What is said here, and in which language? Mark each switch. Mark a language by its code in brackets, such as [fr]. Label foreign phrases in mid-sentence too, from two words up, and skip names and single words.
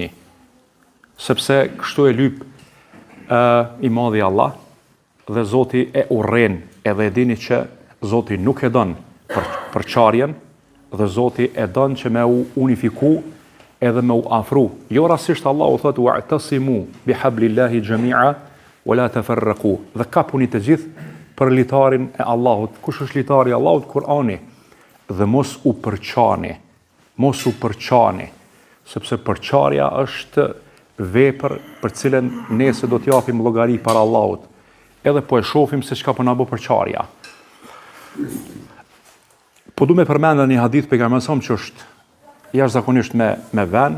[sq] Sepse kështu e lyp i madhi Allah dhe Zoti e urren, edhe e dini që Zoti nuk e don përçarjen dhe Zoti e don që me u unifiku edhe me u afru. Jo rastisht Allahu thotë [ar] واعتصموا بحبل الله جميعا ولا تفرقوا. [sq] Dhe kapuni të gjithë për litarin e Allahut. Kush është litari i Allahut? Kur'ani. Dhe mos u përçani. Mos u përçani, sepse përçarja është vepër për cilën nese do t'japim llogari para Allahut. Edhe po e shohim se çka po na bë përçarja. Po du me përmenda një hadith pejgamberit që është jashtëzakonisht me vend,